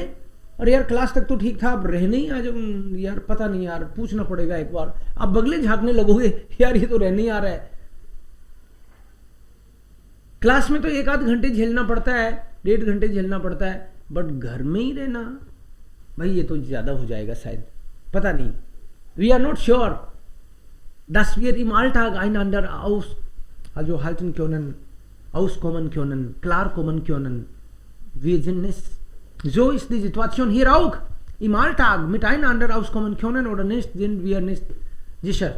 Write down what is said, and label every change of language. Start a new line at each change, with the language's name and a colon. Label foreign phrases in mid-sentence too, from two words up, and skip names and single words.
Hindi: और यार क्लास तक तो ठीक था, अब रहने ही आ जाऊं यार, पता नहीं यार, पूछना पड़ेगा एक बार। आप बगले झांकने लगोगे, यार ये तो रहने ही आ रहा है। क्लास में तो 1 आध घंटे झेलना पड़ता है, 1.5 घंटे झेलना पड़ता है, बट घर में ही रहना भाई ये तो ज्यादा हो जाएगा शायद, पता नहीं।
English: we are not sure
German: dass wir im Alltag einander halten können, auskommen können, klarkommen können. Wir sind nicht. So ist die Situation hier auch. Im Alltag miteinander auskommen können oder nicht, sind wir nicht sicher.